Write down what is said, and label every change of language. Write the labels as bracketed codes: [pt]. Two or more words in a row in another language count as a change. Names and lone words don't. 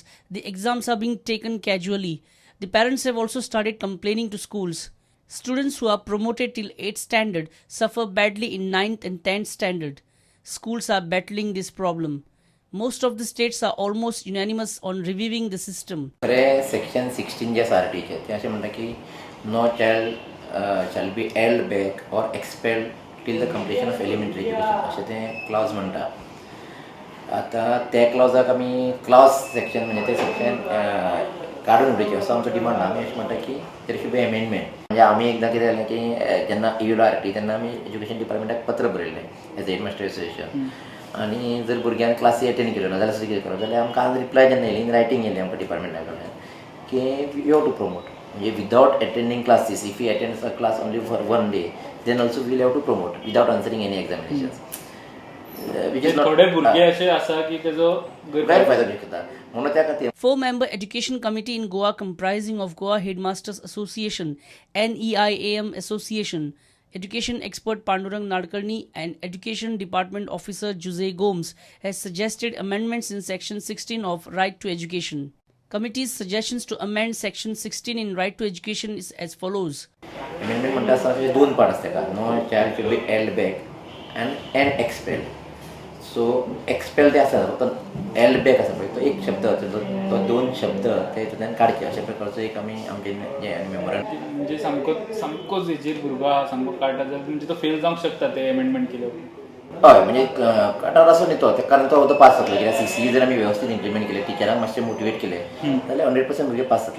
[en] The exams are being taken casually. The parents have also started complaining to schools. Students who are promoted till 8th standard suffer badly in 9th and 10th standard. Schools are battling this problem. Most of the states are almost unanimous on reviewing the system. Section 16 [kok] जे RTE ते असे म्हणतात की [en] no child shall be held back or expelled till the completion of elementary education [kok] असे ते क्लॉज म्हणतात. आता त्या क्लॉजाक आमी [en] clause section [kok] म्हणजे ते सेक्शन काढून उडोवचे असो आमचो डिमांड आहा. आमी अशें म्हणटा की [en] there should be amendment. [kok] म्हणजे आमी एकदां कितें जालें की जेन्ना येयलो RTE तेन्ना आमी एज्युकेशन डिपार्टमेंटाक पत्र बरयलें [en] as a headmaster association [kok] आनी जर भुरग्यांनी क्लासी अटेंड केल्यो ना जाल्यार अशें कितें करप जाल्यार आमकां आज रिप्लाय जेन्ना येयली [en] in writing [kok] येयली आमकां डिपार्टमेंटा कडल्यान की [en] you have to promote [kok] म्हणजे [en] without attending classes if you attend a class only for 1 day then also will have to promote without answering any examinations. [kok] थोडे भुरगे असे आसा की तेजो गैरफायदो घेतात म्हणून त्या खातीर [en] 4-member education committee in Goa comprising of Goa Headmasters Association, NEIAM Association, education expert Pandurang Nadkarni and education department officer Jose Gomes has suggested amendments in section 16 of Right to Education. Committee's suggestions to amend section 16 in Right to Education is as follows. [kok] Amendment म्हणटा आसा की 2 पार्ट आसता. [en] no child should be held back and expelled. [kok] सो एक्सपेल ते आसा फक्त [en] held back [kok] आसा पळय तो एक शब्द तो 2 शब्द ते हितूंतल्यान काडचे अशा प्रकारचो एक आमी आमचे जे मेंबरान म्हणजे सामको हेजेर भुरगो आहा सामको काडटा जाल्यार म्हणजे तो फेल जावंक शकता ते अमेंडमेंट केल्यार. हय म्हणजे काटार आसूं न्ही तो कारण तो पास जातलो कित्याक CCE जर आमी वेवस्थीत इम्प्लिमेंट केले टिचरांक मातशें मोटिवेट केले जाल्यार 100% भुरगे पास जातले.